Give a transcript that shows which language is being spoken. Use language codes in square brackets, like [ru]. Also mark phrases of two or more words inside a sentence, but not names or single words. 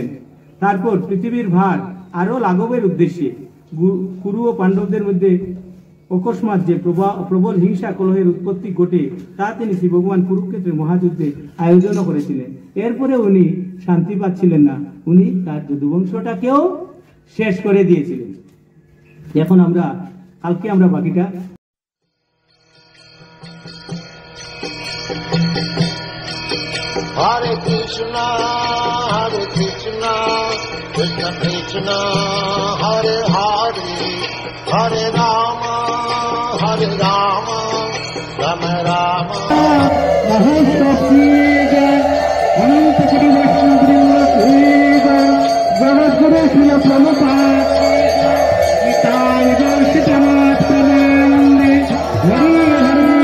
[bn] তারপর পৃথিবীর ভার আরো লাঘবের উদ্দেশ্যে কুরু ও পাণ্ডবদের মধ্যে অকস্মাৎ যে প্রবল হিংসা কলহের উৎপত্তি ঘটে, তা তিনি শ্রী ভগবান কুরুক্ষেত্রের মহাযুদ্ধে আয়োজন করেছিলেন। এরপরে উনি শান্তি পাচ্ছিলেন না, উনি তার যদুবংশটাকেও শেষ করে দিয়েছিলেন। এখন কালকে আমরা বাকিটা [sa] Hare Krishna, Krishna Krishna, Hare Hare, Hare Rama, Rama Rama. [bn] অনন্ত কোটি বৈষ্ণববৃন্দ জগৎগুরু শিল প্রভুপাদ নিতাই গৌর সীতানাথ প্রেমানন্দে হরি হরি।